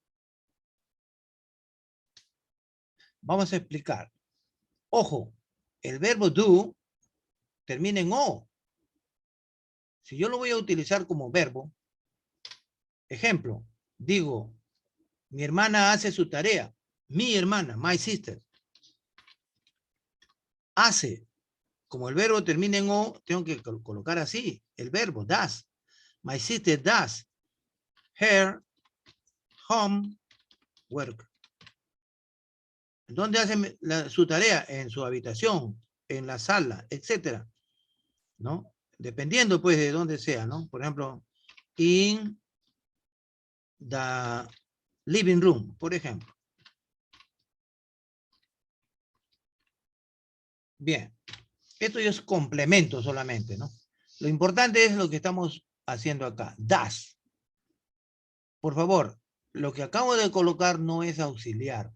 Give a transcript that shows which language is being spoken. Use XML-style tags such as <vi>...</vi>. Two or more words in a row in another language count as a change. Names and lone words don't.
<es>Vamos a explicar. Ojo, el verbo do termina en o. Si yo lo voy a utilizar como verbo, ejemplo, digo, mi hermana hace su tarea. Mi hermana,</es> <en>my sister.</en> <es>Hace. Como el verbo termina en o, tengo que colocar así, el verbo, does.</es> <en>My sister does her homework.</en> <es>¿Dónde hace su tarea? En su habitación, en la sala, etcétera, ¿no? Dependiendo, pues, de dónde sea, ¿no? Por ejemplo,</es> <en>in the living room,</en> <es>por ejemplo. Bien. Esto ya es complemento solamente, ¿no? Lo importante es lo que estamos haciendo acá. Does. Por favor, lo que acabo de colocar no es auxiliar.</es>